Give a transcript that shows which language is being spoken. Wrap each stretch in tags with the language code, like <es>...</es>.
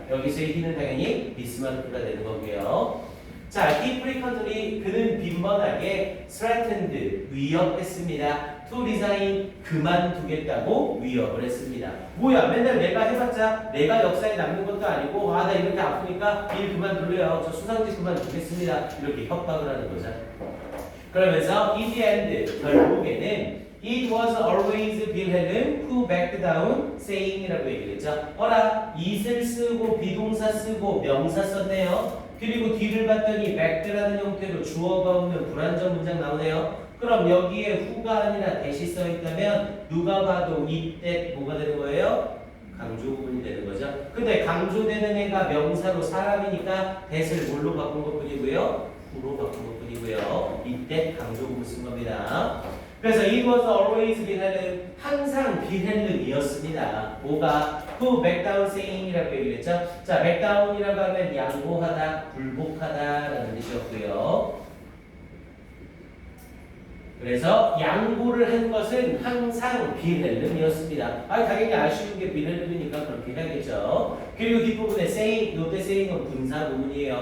<ko>여기서의 he는 당연히 비스마르크가 되는 거고요. 자,</ko> <en>he frequently,</en> <ko>그는 빈번하게 threatened, 위협했습니다.</ko> <en>to resign,</en> <ko>그만두겠다고 위협을 했습니다. 뭐야, 맨날 내가 해봤자 내가 역사에 남는 것도 아니고, 나 이렇게 아프니까 일 그만둘래요. 저 수상직 그만두겠습니다. 이렇게 협박을 하는 거죠. 그러면서</ko> <en>in the end,</en> <ko>결국에는</ko> <en>it was always Wilhelm who backed down, saying이라고 얘기했죠.</en> <ko>it을 쓰고 비동사 쓰고 명사 썼네요. 그리고 뒤를 봤더니 back라는 형태로 주어가 없는 불완전 문장 나오네요. 그럼 여기에 who가 아니라 that이 써 있다면 누가 봐도 이때 뭐가 되는 거예요? 강조 부분이 되는 거죠. 근데 강조되는 애가 명사로 사람이니까 that을 뭘로 바꾼 것 뿐이고요. who로 바꾼 것 뿐이고요. 이때 강조 부분 쓴 겁니다. 그래서</ko> <en>it was always Wilhelm,</en> <ko>항상 빌헬름이었습니다. 뭐가?</ko> <en>who back down saying이라고</en> <ko>얘기했죠. 자,</ko> <en>back down</en> <ko>이라고 하면 양보하다, 굴복하다라는 뜻이었고요. 그래서 양보를 한 것은 항상 빌헬름이었습니다. 당연히 아쉬운 게 빌헬름이니까 그렇게 해야겠죠. 그리고 뒷부분에 saying, 요때 saying은 분사 부분이에요.</ko>